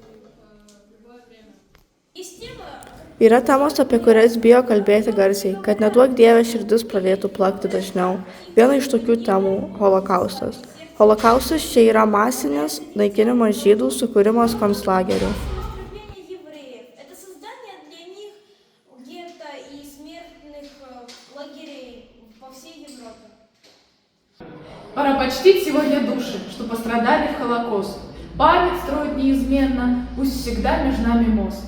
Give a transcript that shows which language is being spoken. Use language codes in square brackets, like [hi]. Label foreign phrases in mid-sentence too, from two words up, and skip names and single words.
[lt] Yra temos, apie kurias bijo kalbėti garsiai, kad neduok Dieve širdis pradėtų plakti dažniau. Viena iš tokių temų – Holokaustas. Holokaustas čia yra masinis naikinimas žydų, sukūrimas konclagerių. [ru] Пора почтить сегодня души, что пострадали в Холокост. Память строить неизменно, пусть всегда между нами мост.